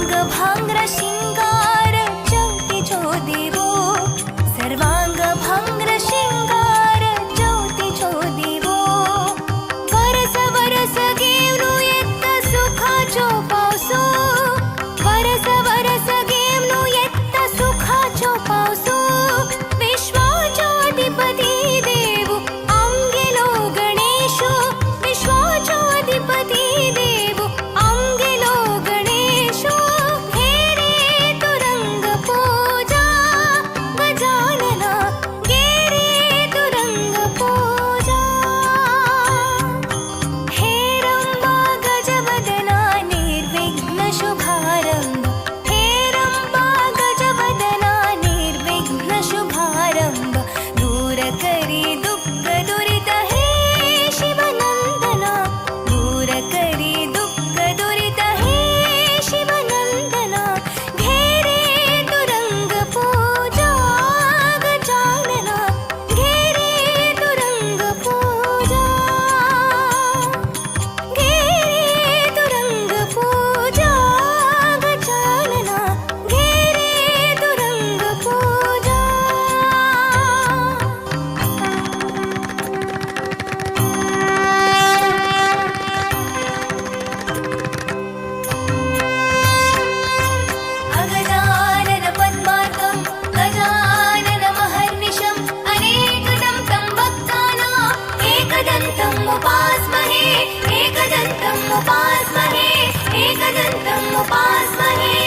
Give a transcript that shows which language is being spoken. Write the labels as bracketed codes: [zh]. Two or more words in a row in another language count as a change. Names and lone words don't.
[kok] भांग्र शिंगार ज्योतीचो देवो सर्वांग भांग्र शिंगार ज्योतीचो देवो वरस वरस घेवनु येत्त सुखाचो पावसो वरस वरस घेवनु येत्त सुखाचो पावसो विश्वाचो अधिपती देवो आमगेलो गणेशो विश्वाचो अधिपती देवो आमगेलो गणेशो हे रे तुरंग पूजा गजानना गे रे तुरंग पूजा हे रंबा गजवदना निर्विघ्न शुभारंभ हे रंबा गजवदना निर्विघ्न शुभारंभ दूर करी दुःख दुरित हे शिवनंदना दूर करी दुःख दुरित हे शिवनंदना घे रे तुरंग पूजा गजानना घे रे तुरंग पूजा घे रे तुरंग पूजा गजानना घे रे तुरंग पूजा [sa] अगजानन पद्मार्कं गजानन महर्निशम् अनेकदं तं भक्तानाम् एकदन्तम् उपास्महे एकदन्तम् उपास्महे एकदन्तम् उपास्महे